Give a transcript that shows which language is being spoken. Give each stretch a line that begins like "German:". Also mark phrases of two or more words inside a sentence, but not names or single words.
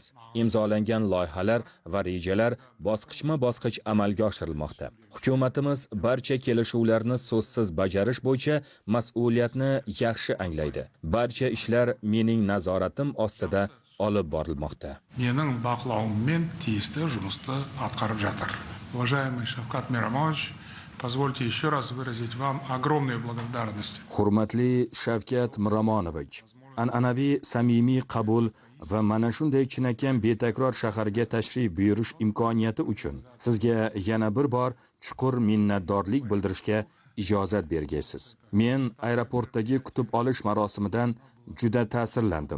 Uzbek: Imzolangan loyihalar va rejalar bosqichma-bosqich amalga oshirilmoqda. Hukumatimiz barcha kelishuvlarni so'zsiz bajarish bo'yicha mas'uliyatni yaxshi anglaydi. Barcha ishlar mening nazoratim ostida olib borilmoqda.
Kazakh: Mening baqlauimmen tiyisli жұмысты атқарып жатыр.
Russian: Уважаемый Шавкат Миромонович, позвольте еще раз выразить вам огромную благодарность.
Uzbek: Hurmatli Shavkat Miromonovich, an'anaviy samimiy qabul va mana shunday chinakam betakror shaharga tashrif buyurish imkoniyati uchun sizga yana bir bor chuqur minnatdorlik bildirishga ijozat bergaysiz. Men aeroportdagi kutib olish marosimidan juda ta'sirlandim.